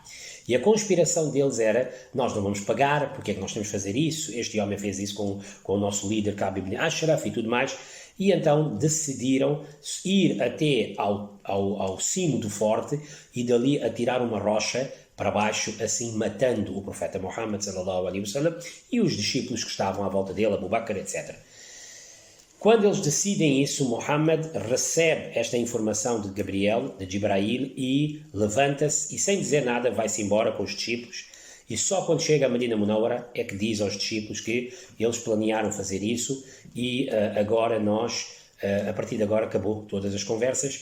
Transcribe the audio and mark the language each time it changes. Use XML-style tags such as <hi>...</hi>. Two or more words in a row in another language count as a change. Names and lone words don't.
<pt>E a conspiração deles era, nós não vamos pagar, porque é que nós temos de fazer isso? Este homem fez isso com o nosso líder Ka'b ibn Ashraf e tudo mais. E então decidiram ir até ao cimo do forte e dali atirar uma rocha para baixo, assim matando o profeta Muhammad</pt> <ar>صلى الله عليه وسلم</ar> <pt>e os discípulos que estavam à volta dele, Abu Bakr, etc. Quando eles decidem isso, Muhammad recebe esta informação de Gabriel, de Jibrail, e levanta-se e, sem dizer nada, vai-se embora com os discípulos. E só quando chega a Medina Munawara é que diz aos discípulos que eles planearam fazer isso e agora nós, a partir de agora, acabou todas as conversas.</pt>